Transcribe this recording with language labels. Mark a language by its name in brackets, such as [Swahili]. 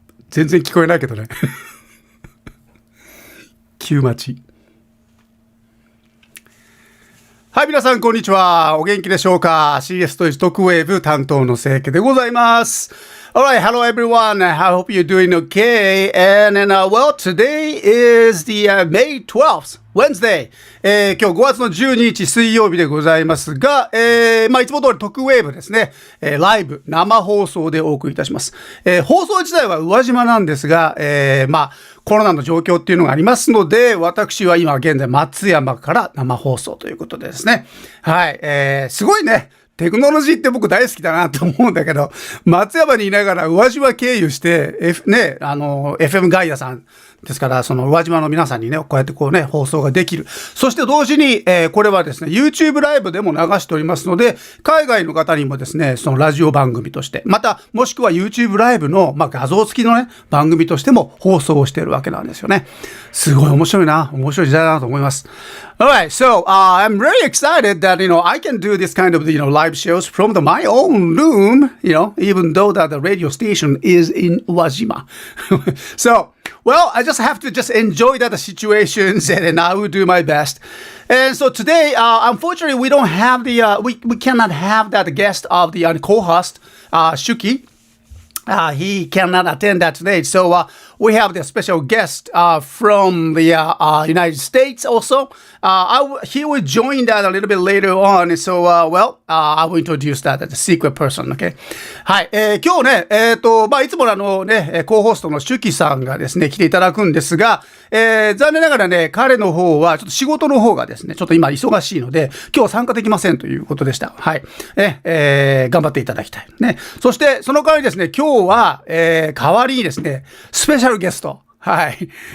[Japanese] 全然聞こえないけどね。急待ち。はい、皆さん、こんにちは。お元気でしょうか？CSTOYS トクウェーブ担当の清家でございます。 [English] Alright, hello everyone. I hope you're doing okay. And well, today is the May 12th, Wednesday. [Japanese] 今日5月の12日水曜日でございますが、いつも通りトクウェーブですね、ライブ、生放送でお送りいたします。放送自体は宇和島なんですが、コロナの状況っていうのがありますので、私は今現在松山から生放送ということでですね。はい、すごいね。テクノロジーって僕大好きだなと思うんだけど、松山にいながら宇和島経由して、FM ガイアさんですから、その宇和島の皆さんにね、こうやって放送ができる。そして同時に、これはですね、YouTube ライブでも流しておりますので、海外の方にもですね、そのラジオ番組として、また、もしくは YouTube ライブの、画像付きのね、番組としても放送をしているわけなんですよね。すごい面白い時代だなと思います。 [English] Alright, so I'm very excited that I can do this kind of live shows from my own room, even though that the radio station is in Uwajima. So, well, I just have to enjoy that situations, and then I will do my best. And so today, unfortunately, we don't have we cannot have that guest of the co-host, Shuki. He cannot attend that today. So we have the special guest from the United States also. He will join that a little bit later on. So, I will introduce that as a secret person, okay? [Japanese] はい。今日ね、いつものね、コーホストのシュキさんがですね、来ていただくんですが、残念ながらね、彼の方は、ちょっと仕事の方がですね、ちょっと今忙しいので、今日は参加できませんということでした。はい。頑張っていただきたい。ね。そして、その代わりですね、今日は、代わりにですね、スペシャルゲスト。はい。